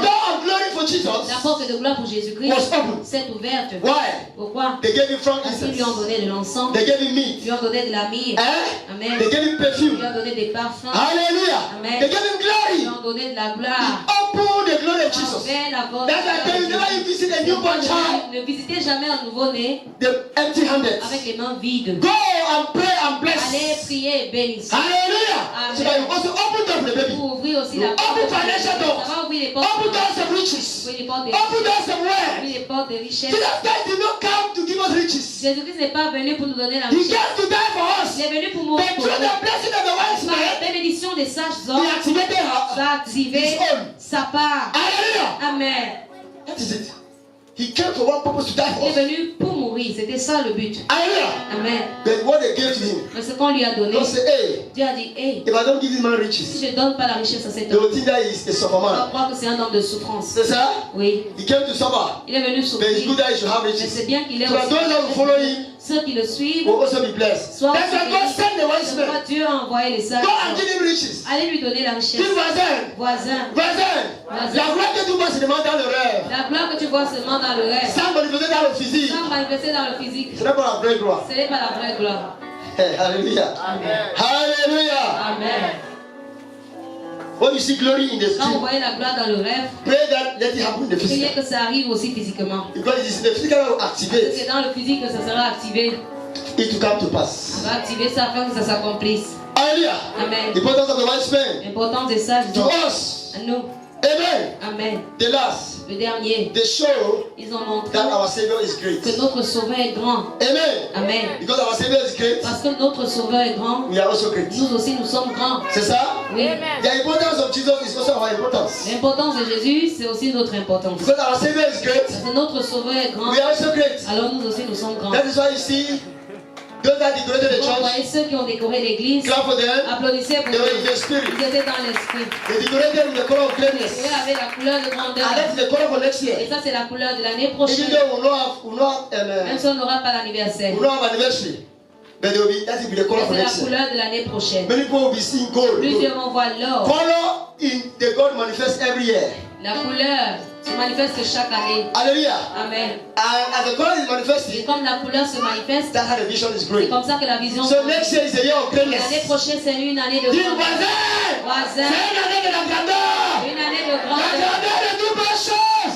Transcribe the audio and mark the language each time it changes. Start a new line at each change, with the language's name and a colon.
English: door of glory for
French: la
English: Jesus
French: porte de gloire pour Jésus-Christ
English: was open.
French: s'est ouverte.
English: Why?
French: Pourquoi?
English: They gave him
French: Parce qu'ils lui ont
English: frankincense.
French: donné de l'encens,
English: They gave him
French: ils
English: meat.
French: lui ont donné de la myrrhe. Eh? Amen.
English: They gave him
French: Ils
English: perfume.
French: lui ont donné des parfums.
English: Hallelujah.
French: Amen.
English: They gave him
French: Ils
English: glory.
French: lui ont donné de la gloire.
English: Open the glory of Jesus.
French: Envers la porte
English: That's why I tell you, never you visit a newborn child,
French: Ne visitez jamais un nouveau-né
English: the empty-handed.
French: avec les mains vides.
English: Go and pray and bless.
French: Allez prier et bénissez.
English: Hallelujah.
French: Amen.
English: So that you also open door for the baby.
French: Pour ouvrir aussi la
English: You
French: porte.
English: open financial doors.
French: Ça va ouvrir les portes.
English: Open doors of riches.
French: Ouvrir les portes des
English: Open doors of wealth.
French: ouvrir les portes des richesses.
English: Jesus Christ did not come to give us riches.
French: Jésus-Christ n'est pas venu pour nous donner la
English: He
French: richesse.
English: came to die for us.
French: Il est venu pour
English: But
French: mourir pour
English: through
French: nous.
English: the blessing of the wise
French: Par la
English: man,
French: bénédiction des sages
English: he
French: hommes,
English: activated her.
French: ça a activé
English: His own.
French: sa part.
English: Hallelujah.
French: Amen.
English: That is it. He came for one purpose to die
French: Il
English: for
French: est
English: us.
French: venu pour mourir. C'était ça le but.
English: Hallelujah.
French: Amen.
English: But what they gave to him,
French: Mais ce qu'on lui a donné,
English: God said, hey,
French: Dieu a dit, hey,
English: if I don't give this man
French: si
English: riches,
French: je ne donne pas la richesse à cet
English: they
French: homme,
English: will think that he is a
French: on va
English: superman.
French: croire que c'est un homme de souffrance. C'est ça? Oui.
English: He came to suffer.
French: Il est venu
English: But it's
French: souffrir.
English: good that he should have
French: Mais
English: riches.
French: c'est bien qu'il ait
English: So that those that will follow him
French: ceux qui le suivent.
English: will also be blessed.
French: Soit
English: That's why God sent the wise
French: c'est pourquoi
English: men.
French: Dieu a envoyé les sages.
English: Go and give him riches.
French: Allez lui donner la richesse. Give voisin. Voisin, Voisin. La gloire que tu vois, c'est demandé dans le rêve. la gloire que tu vois seulement dans le rêve, Sans manifester dans le physique. sans manifester dans le physique, Ce n'est pas la vraie gloire. ce n'est pas la vraie gloire.
English: Hey, hallelujah.
French: Amen.
English: Hallelujah.
French: Amen.
English: When you see glory in the
French: Quand vous
English: stream,
French: voyez la gloire dans le rêve,
English: pray that let it happen in the
French: priez
English: physical.
French: que ça arrive aussi physiquement.
English: Because it is the physical that will
French: Parce que
English: activate
French: c'est dans le physique que ça sera activé.
English: it to come to
French: On
English: pass.
French: va activer ça afin que ça s'accomplisse.
English: Hallelujah.
French: Amen.
English: The importance of the wise men
French: L'importance des sages
English: to
French: hommes.
English: us.
French: À nous. Amen. Amen.
English: The last,
French: Le dernier,
English: they show
French: ils ont montré
English: that our Savior is great.
French: que notre Sauveur est grand. Amen. Amen.
English: Because our Savior is great,
French: Parce que notre Sauveur est grand,
English: we are also great.
French: nous aussi nous sommes grands. C'est ça? Oui.
English: The importance of Jesus is also our importance.
French: L'importance de Jésus, c'est aussi notre importance.
English: Because our Savior is great,
French: Parce que notre Sauveur est grand,
English: we are also great.
French: alors nous aussi nous sommes grands.
English: That is why you see those that decorated the
French: Vous voyez
English: church,
French: ceux qui ont décoré l'église,
English: clap for them.
French: applaudissez pour
English: They were in
French: eux.
English: the spirit.
French: Ils étaient dans l'esprit.
English: They decorated with the color of
French: Eux
English: greatness.
French: avaient la couleur de
English: And
French: grandeur.
English: that is the color for next year.
French: Et ça, c'est la couleur de l'année
English: Even
French: prochaine.
English: though we not
French: Même si on n'aura pas l'anniversaire.
English: have anniversary, but they will be, that will be the color for
French: C'est la
English: next year.
French: couleur de l'année prochaine.
English: Many people will be seeing gold.
French: Plusieurs vont voir l'or.
English: Color in the God manifests every year.
French: La couleur se manifeste chaque année.
English: Hallelujah.
French: Amen.
English: And as the color is
French: Et
English: manifesting,
French: comme la couleur se manifeste,
English: that's how the vision is
French: c'est
English: growing.
French: comme ça que la vision
English: So
French: grandit.
English: next year is a year of
French: L'année
English: greatness.
French: prochaine, c'est une année de Dis grandeur. voisin, Voisin, c'est une année de la grandeur. une année de La grandeur. grandeur de toutes les choses.